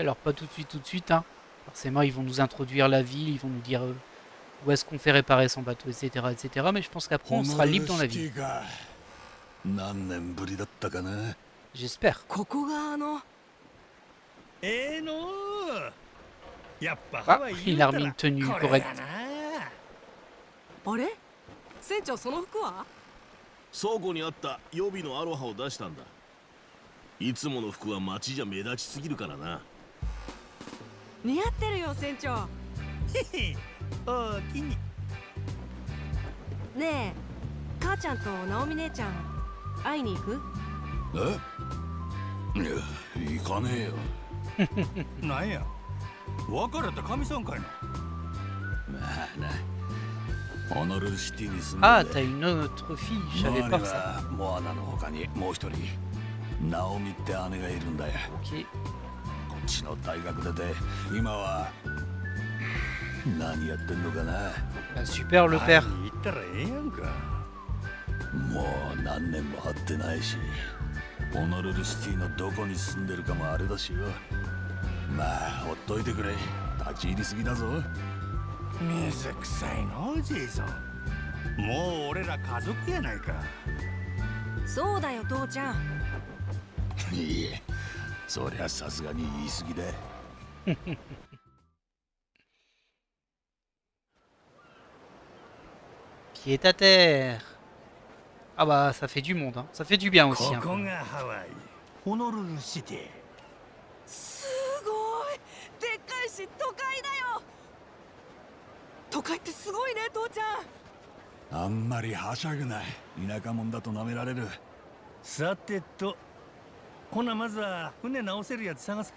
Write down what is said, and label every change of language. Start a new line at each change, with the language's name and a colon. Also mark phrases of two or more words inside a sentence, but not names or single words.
French: Alors pas tout de suite, hein. Forcément, ils vont nous introduire la ville, ils vont nous dire où est-ce qu'on fait réparer son bateau, etc., etc. Mais je pense qu'après, on sera libre dans la ville. J'espère. Ah, il a remis une tenue correcte.
Japanese: 倉庫にあった予備のアロハを出したんだ。いつもの服は街じゃ目立ちすぎるからな。似合ってるよ船長。おおきに。ねえ、母ちゃんと直美姉ちゃん会いに行く？え？いや、行かねえよ。なんや、別れた神さんかいな。まあな。ホノルルシティに住んでて。
French: Ah, t'as une autre fille, je savais pas ça.
Japanese: モアナの他にもう一人、ナオミって姉がいるんだよ。
French: Ok.
Japanese: こっちの大学出て、今は何やってんのかな。
French: Ah, super le père.
Japanese: 行ったらええやんか。もう何年も会ってないし、ホノルルシティのどこに住んでるかもあれだしよ。まあほっといてくれ。立ち入りすぎだぞ。水臭いのジェイソン。もう俺ら家族やないか。そうだよ父ちゃん。いいえ、そりゃさすがに言い過ぎだ。
French: Pied à terre. Ah bah ça fait du monde, hein. Ça fait du bien aussi.
Japanese: こ
French: Hein.
Japanese: こがハワイホノルルシティ。すごいでっかいし都会だよ。都会ってすごいね父ちゃん。あんまりはしゃぐない。田舎者だと舐められる。さてと、ほなまずは船直せるやつ探すか。